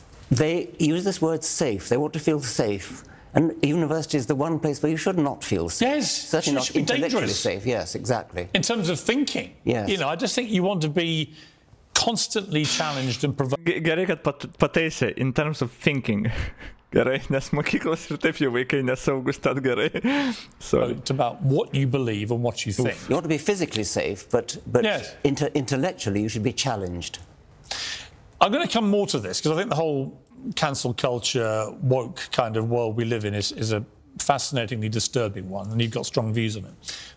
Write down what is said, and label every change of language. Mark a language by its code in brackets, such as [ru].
[en] They use this word safe. They want to feel safe. And university is the one place where you should not feel safe. Yes, certainly not intellectually safe. Yes, exactly. In terms of thinking, yes. You know, I just think you want to be constantly challenged and provoked. [lt] Gerai, kad pataisė, [en] in terms of thinking. [lt] Gerai, nes mokyklos ir taip jau vaikai nesaugus, tad gerai. [en] Sorry. It's about what you believe and what you think. You want to be physically safe, but yes. Intellectually you should be challenged. I'm going to come more to this because I think the whole cancel culture, woke kind of world we live in is a fascinatingly disturbing one, and you've got strong views on it.